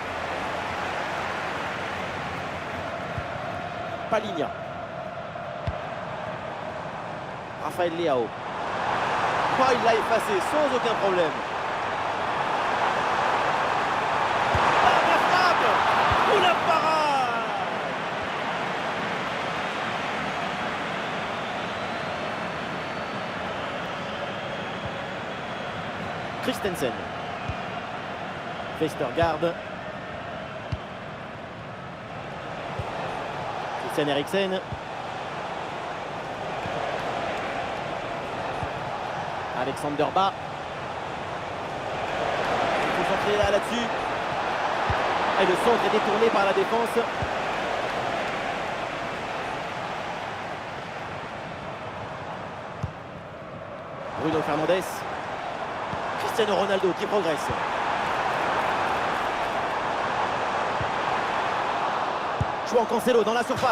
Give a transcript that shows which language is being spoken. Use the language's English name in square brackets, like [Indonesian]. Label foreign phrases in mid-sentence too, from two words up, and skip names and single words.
[French] Palinha. Rafael Leao. Oh, il l'a effacé sans aucun problème. Ah, la frappe! Ou la parade! Christensen. Vestergaard. Christian Eriksen. Alexander Ba. Il faut centrer là-dessus. Et le centre est détourné par la défense. Bruno Fernandes. Cristiano Ronaldo qui progresse. João Cancelo dans la surface.